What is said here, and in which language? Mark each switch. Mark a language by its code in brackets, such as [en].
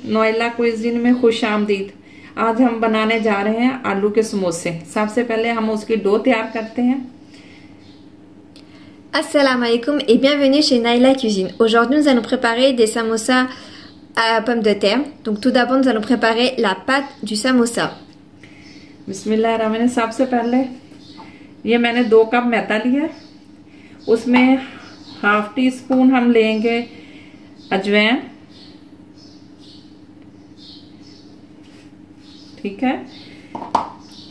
[hi] नोएला cuisine में खुश आमदीद। आज हम बनाने जा रहे हैं आलू के समोसे। सबसे पहले हम उसकी डो तैयार करते हैं। [fr] Assalamu alaikum et bienvenue chez Naila Cuisine. Aujourd'hui, nous allons préparer des samosas à pommes de terre. Donc tout d'abord, nous allons préparer la pâte du samosa. [ar] बिस्मिल्लाहिर्रहमानिर्रहीम। [hi] सबसे पहले ये मैंने 2 कप मैदा लिया। उसमें हाफ टी स्पून हम लेंगे अजवाइन, ठीक है।